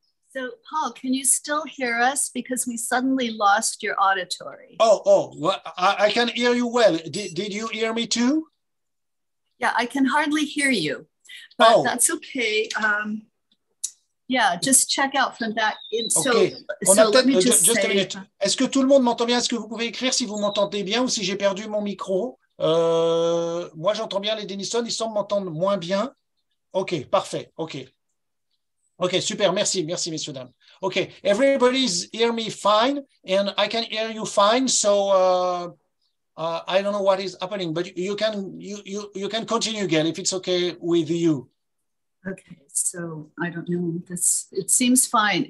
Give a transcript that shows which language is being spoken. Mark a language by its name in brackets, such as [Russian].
[English] So, Paul, can you still hear us? Because we suddenly lost your auditory. Well, I can hear you well. Did you hear me too? Yeah, I can hardly hear you, but that's okay. Yeah, just check out from that. Okay. So let me just say, [French] est-ce que tout le monde m'entend bien? Est-ce que vous pouvez écrire si vous m'entendez bien ou si j'ai perdu mon micro? Moi, j'entends bien les Dennison, ils semblent m'entendre moins bien. OK, parfait. OK, super, merci, messieurs, dames. [English] OK, everybody's hear me fine and I can hear you fine, so I don't know what is happening, but you can continue again if it's okay with you. Okay, so I don't know. It seems fine.